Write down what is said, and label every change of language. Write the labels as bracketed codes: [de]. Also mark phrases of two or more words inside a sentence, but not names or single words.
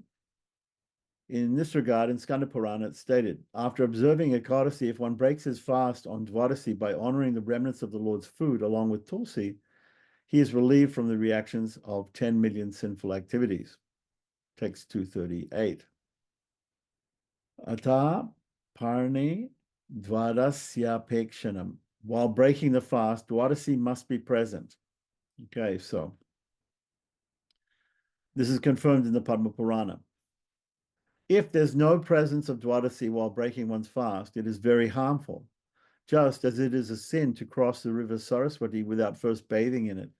[en] In this regard, in Skanda Purana, it's stated, after observing Ekadasi, if one breaks his fast on Dwadasi by honoring the remnants of the Lord's food along with tulsi, he is relieved from the reactions of 10 million sinful activities. Text 238. [sa] Ata parni dwadasya pekshanam. [en] While breaking the fast, Dwadasi must be present. Okay, so this is confirmed in the Padma Purana. If there's no presence of Dwadasi while breaking one's fast, it is very harmful, just as it is a sin to cross the river Saraswati without first bathing in it.